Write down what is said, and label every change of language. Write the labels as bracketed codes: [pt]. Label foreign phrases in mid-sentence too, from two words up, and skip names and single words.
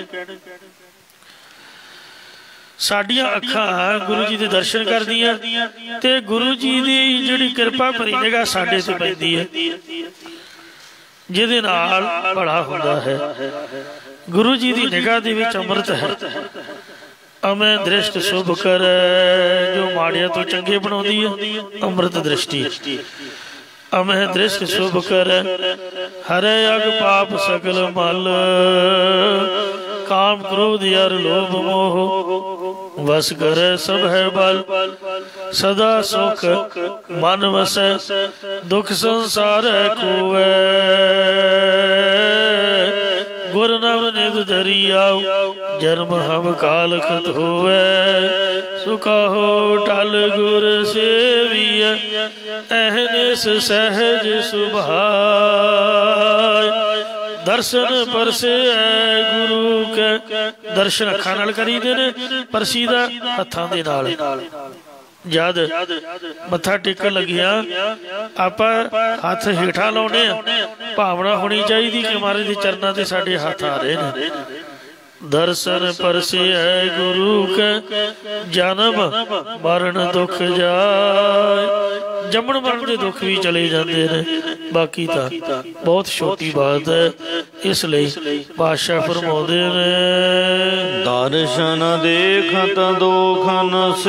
[pa] ਸਾਡੀਆਂ ਅੱਖਾਂ ਗੁਰੂ ਜੀ ਕੇ ਦਰਸ਼ਨ ਕਰਦੀਆਂ ਤੇ ਗੁਰੂ ਜੀ ਕੀ ਜਿਹੜੀ ਕਿਰਪਾ ਭਰੀ ਨਿਗਾਹ ਸਾਡੇ ਤੇ ਪੈਂਦੀ ਹੈ ਜਿਹਦੇ ਨਾਲ ਭਲਾ ਹੁੰਦਾ ਹੈ। ਗੁਰੂ ਜੀ ਕੀ ਨਿਗਾਹ ਦੇ ਵਿਚ ਅੰਮ੍ਰਿਤ ਹੈ। ਅਮੈ ਦ੍ਰਿਸ਼ਟ ਸ਼ੁਭ ਕਰ ਜੋ ਮਾੜਿਆ ਤੋ ਚੰਗੇ ਬਣਾਉਂਦੀ ਹੈ ਅੰਮ੍ਰਿਤ ਦ੍ਰਿਸ਼ਟੀ। ਅਮੈ ਦ੍ਰਿਸ਼ਟ ਸ਼ੁਭ ਕਰ ਹਰੈ ਅਗ ਪਾਪ ਸਕਲ ਮਲ। ਕਾਮ ਕ੍ਰੋਧ ਅਰ ਲੋਭ ਮੋਹ ਵਸ ਕਰ ਸਬ ਹੈ ਬਲ। ਸਦਾ ਸੁਖ ਮਨ ਵਸੈ ਦੁਖ ਸੰਸਾਰ ਖੋਵੈ। ਗੁਰ ਨਵ ਨਿਧ ਧਰੀ ਆਓ ਜਨਮ ਹਮ ਕਾਲ ਖਤ ਹੋਵੈ। ਸੁਖਾਹੋ ਟਲ ਗੁਰ ਸੇਵਿਯ ਅਹਿਨਿਸ ਸਹਜ ਸੁਭਾਇ। ਦਰਸ਼ਨ ਪਰਸੇ ਗੁਰੂ ਕੇ ਦਰਸ਼ਨ ਅੱਖਾਂ ਨਾਲ ਕਰੀਦੇ ਨੇ ਪਰਸੀਦਾ ਹੱਥਾਂ ਦੇ ਨਾਲ। ਜਦ ਮੱਥਾ ਟੇਕਣ ਲੱਗੀਆ ਆਪਾਂ ਹੱਥ ਹੇਠਾਂ ਲਾਉਣੇ ਭਾਵਨਾ ਹੋਣੀ ਚਾਹੀਏ ਕਿ ਮਹਾਰਾਜ ਦੇ ਚਰਨਾਂ ਤੇ ਸਾਡੇ ਹੱਥ ਆ ਰਹੇ ਨੇ। ਦਰਸ਼ਨ ਪਰਸੇ ਗੁਰੂ ਕੇ ਜਨਮ ਮਰਣ ਦੁਖ ਜਾਏ। [hi] जमण मरण के दुख भी चले जाते हैं। बाकी तो बहुत छोटी बात है। [pa] ਇਸਲਿਏ ਪਾਤਸ਼ਾਹ ਫ਼ਰਮਾਉਂਦੇ ਨੇ ਦਰਸ਼ਨ ਦੇਖਤ ਦੋਖਨ ਸੇ।